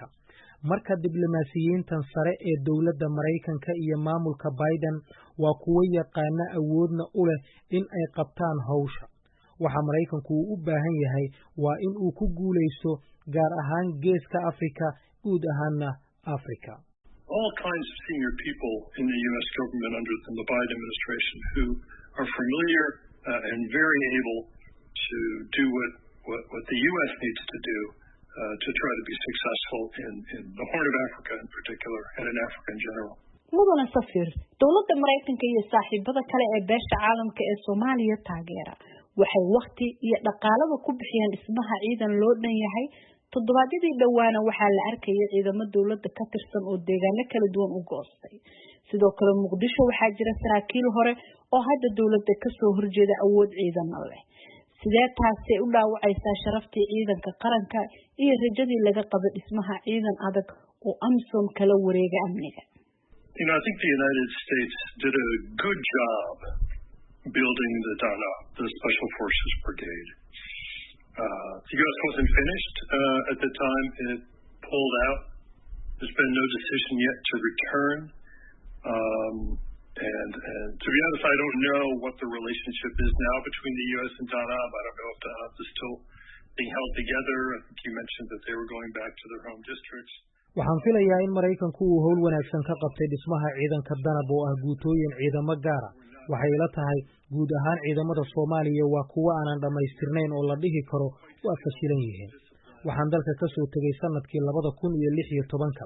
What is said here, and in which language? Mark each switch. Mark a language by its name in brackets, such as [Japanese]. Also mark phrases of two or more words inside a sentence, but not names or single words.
[Somali] Marka diblomaasiyiintan sare ee dowladda Maraykanka iyo maamulka Biden waa kuwo yaqaana awoodna u leh in ay qabtaan hawsha. Waxa Maraykanku u baahan yahay waa in uu ku guuleysto gaar ahaan geeska Afrika, guud ahaanna Afrika. [English] All kinds of senior people in the U.S. government under the Biden administration who are familiar and very able to do what the U.S. needs to do to try to be successful in the Horn of Africa in particular and in Africa in general. [Somali] mudana Safiir, dowladda Maraykanka iyo saaxiibada kale ee beesha caalamka ee Soomaaliya taageera waxay waqti iyo dhaqaalaba ku bixiyeen dhismaha ciidan loo dhan yahay. Toddobaadyadii dhawaana waxaa la arkayay ciidamo dowladda ka tirsan oo deegaano kala duwan u goostay. Sidoo kale Muqdisho waxaa jira saraakiil hore oo hadda dowladda ka soo horjeeda awood ciidan leh. Sidee taasi u dhaawacaysaa sharaftii ciidanka qaranka iyo rajadii laga qabo dhismaha ciidan adag oo AMISOM kala wareega amniga? [English] I think the United States did a good job building the DANA, the Special Forces Brigade. The U.S. wasn't finished at the time it pulled out. There's been no decision yet to return. And to be honest, I don't know what the relationship is now between the U.S. and Dadaab. I don't know if Dadaab is still being held together. I think you mentioned that they were going back to their home districts. [Somali] Waxaan filayaa in Maraykanku uu hawl wanaagsan ka qabtay dhismaha ciidanka Danab oo ah guutooyin ciidamo gaar ah. Waxay ila tahay guud ahaan ciidamada Soomaaliya waa kuwa aanan dhamaystirnayn oo la dhihi karo waa fashilan yihiin. Waxaan dalka ka soo tagay sanadkii 2016.